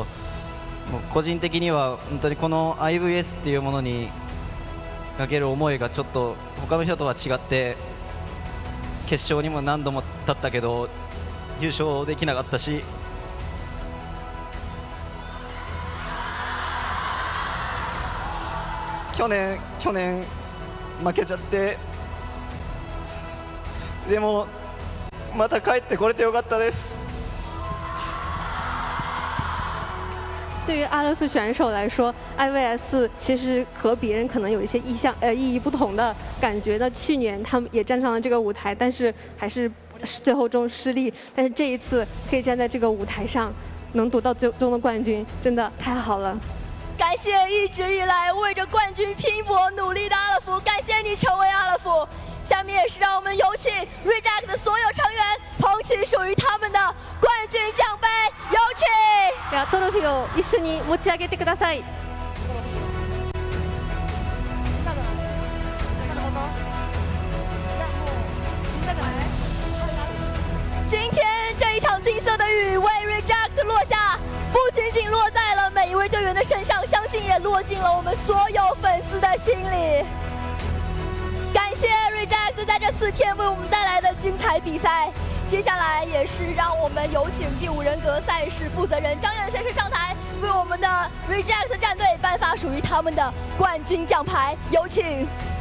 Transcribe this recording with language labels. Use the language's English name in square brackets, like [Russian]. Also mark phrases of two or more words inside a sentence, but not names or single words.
[Japanese] 個人的には本当にこの IVS っていうものにかける思いがちょっと他の人とは違って、決勝にも何度も立ったけど優勝できなかったし、去年負けちゃって、でもまた帰ってこれてよかったです。 [Chinese] 对于阿勒夫选手来说 ，IVS 其实和别人可能有一些意义不同的感觉。那去年他们也站上了这个舞台，但是还是最后中失利。但是这一次可以站在这个舞台上，能夺到最终的冠军，真的太好了。感谢一直以来为着冠军拼搏努力的阿勒夫，感谢你成为阿勒夫。下面也是让我们有请 Reject 的所有成员捧起属于他们的冠军奖杯，有请。 [Japanese] ではトロフィーを一緒に持ち上げてください。 [Chinese] 今天这一场金色的雨为 Reject 落下，不仅仅落在了每一位队员的身上，相信也落进了我们所有粉丝的心里。感谢 Reject 在这4天为我们带来的精彩比赛。接下来也是让我们有请第5人格赛事负责人张燕先生上台，为我们的 Reject 战队颁发属于他们的冠军奖牌，有请。